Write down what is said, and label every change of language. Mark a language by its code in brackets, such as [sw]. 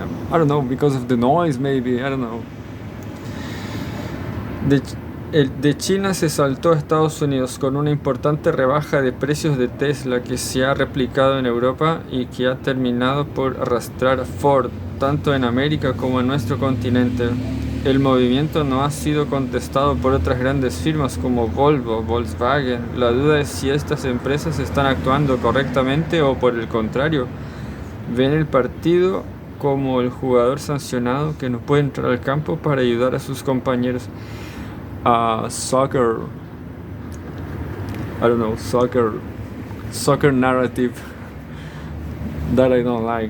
[en] I don't know, because of the noise maybe, I don't know. [es] De China se saltó a Estados Unidos con una importante rebaja de precios de Tesla que se ha replicado en Europa y que ha terminado por arrastrar a Ford, tanto en América como en nuestro continente. El movimiento no ha sido contestado por otras grandes firmas como Volvo, Volkswagen. La duda es si estas empresas están actuando correctamente o por el contrario, ven el partido como el jugador sancionado que no puede entrar al campo para ayudar a sus compañeros. [en] Soccer, I don't know, soccer narrative that I don't like.